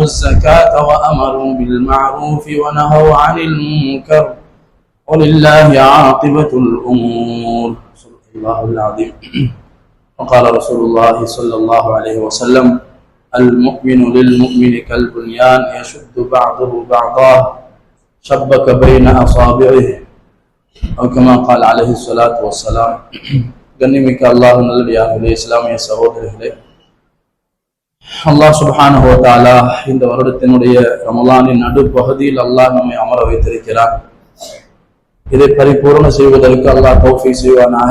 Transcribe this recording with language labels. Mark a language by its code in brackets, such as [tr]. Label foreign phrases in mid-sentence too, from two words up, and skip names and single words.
[ar] الزكاة وأمروا بالمعروف ونهوا عن المنكر ولله عاقبة الأمور صدق الله العظيم وقال رسول الله صلى الله عليه وسلم المؤمن للمؤمن كالبنيان يشد بعضه بعضا شبك بين أصابعه أو كما قال عليه الصلاة والسلام [ta] கண்ணிமிக்க அல்லாஹ் நல்லடியார்களே, இஸ்லாமிய சகோதரர்களே, அல்லாஹ் சுப்ஹானஹு வ தஆலா இந்த வருடத்தினுடைய ரமலானின் நடுப்பகுதியில் அல்லாஹ் நம்மை அமர வைத்திருக்கிறார். இதை பரிபூர்ண செய்வதற்கு அல்லாஹ் தௌஃபீக் செய்வானாக.